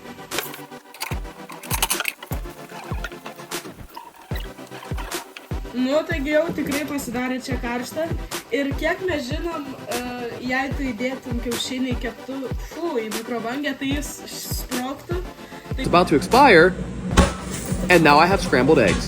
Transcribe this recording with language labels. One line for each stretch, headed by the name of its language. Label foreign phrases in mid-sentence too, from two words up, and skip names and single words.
Lithuanian: Nu, taigi jau tikrai pasidarė čia karšta. Ir kiek mes žinom, jei tu įdėtum kiaušinį į keptuvę, į mikrobangę, tai jis sprogtų.
English: It's about to expire, and now I have scrambled eggs.